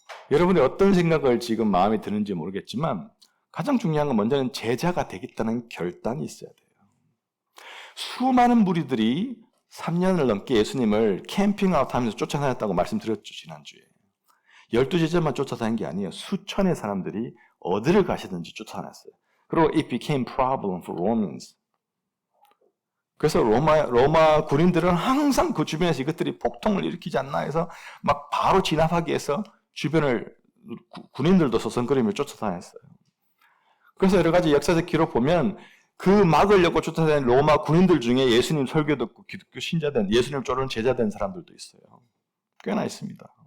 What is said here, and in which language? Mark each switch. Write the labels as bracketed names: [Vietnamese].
[Korean] 여러분이 어떤 생각을 지금 마음에 드는지 모르겠지만 가장 중요한 건 먼저는 제자가 되겠다는 결단이 있어야 돼요. 수많은 무리들이 3년을 넘게 예수님을 캠핑아웃 하면서 쫓아다녔다고 말씀드렸죠, 지난주에. 12제자만 쫓아다닌 게 아니에요. 수천의 사람들이 어디를 가시든지 쫓아다녔어요. 그리고 [English] it became problem for Romans. [Korean] 그래서 로마 군인들은 항상 그 주변에서 이것들이 폭동을 일으키지 않나 해서 막 바로 진압하기 위해서 주변을 군인들도 서성거리며 쫓아다녔어요. 그래서 여러 가지 역사적 기록 보면 그 막으려고 쫓아다니는 로마 군인들 중에 예수님 설교 듣고 기독교 신자된, 예수님을 따르는 제자된 사람들도 있어요. 꽤나 있습니다.